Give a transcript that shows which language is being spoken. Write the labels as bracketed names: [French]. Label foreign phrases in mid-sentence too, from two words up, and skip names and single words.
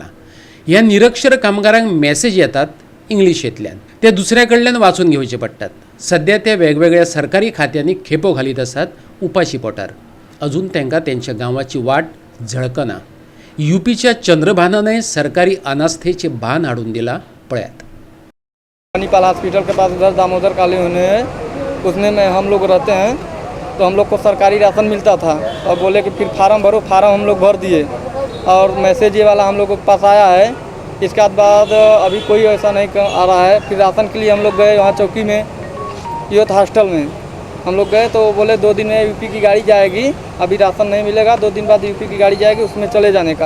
[Konkani] ह्या निरक्षर कामगारांक मॅसेज येतात इंग्लिशेंतल्यान, ते दुसऱ्या कडल्यान वाचून घेवचे पडटात। सध्या ते वेगवेगळ्या सरकारी खात्यांनी खेपो घालीत आसात उपाशी पोटार। अजून तांकां तेंच्या गांवाची वाट झळकना। यूपीच्या चंद्रभानानय सरकारी अनास्थेचे भान हाडून दिला, पळयात। [Hindi] मणिपाल हॉस्पिटल के पास उधर दामोदर कॉलोनी है, उसमें में हम लोग रहते हैं। तो हम लोग को सरकारी राशन मिलता था और बोले कि फिर फार्म भरो, फार्म हम लोग भर दिए और मैसेज ये वाला हम लोग के पास आया है। इसके बाद अभी कोई ऐसा नहीं आ रहा है। फिर राशन के लिए हम लोग गए वहाँ चौकी में, यूथ हॉस्टल में हम लोग गए तो बोले 2 दिन में यूपी की गाड़ी जाएगी, अभी राशन नहीं मिलेगा, 2 दिन बाद यूपी की गाड़ी जाएगी, उसमें चले जाने का।